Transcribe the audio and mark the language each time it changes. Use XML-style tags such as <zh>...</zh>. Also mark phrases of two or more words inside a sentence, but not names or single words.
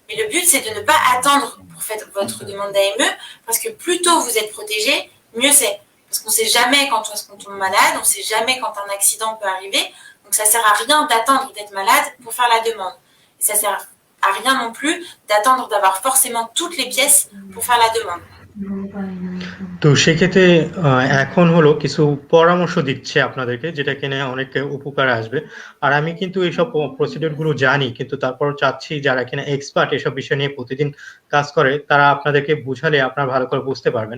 <fr>Mais le but, c'est de ne pas attendre pour faire votre demande d'AME, parce que plus tôt vous êtes protégé, mieux c'est. Parce qu'on ne sait jamais quand on tombe malade, on ne sait jamais quand un accident peut arriver. Donc ça ne sert à rien d'attendre d'être malade pour faire la demande. Et ça ne sert à rien non plus d'attendre d'avoir forcément toutes les pièces pour faire la demande.</fr> <bn>তো সেক্ষেত্রে এখন হলো কিছু পরামর্শ দিচ্ছে আপনাদেরকে, যেটা কিনা অনেক উপকারে আসবে। আর আমি কিন্তু এইসব প্রসিডিউর গুলো জানি, কিন্তু তারপর চাচ্ছি যারা কিনা এক্সপার্ট এসব বিষয় নিয়ে প্রতিদিন কাজ করে, তারা আপনাদেরকে বুঝালে আপনারা ভালো করে বুঝতে পারবেন।</bn>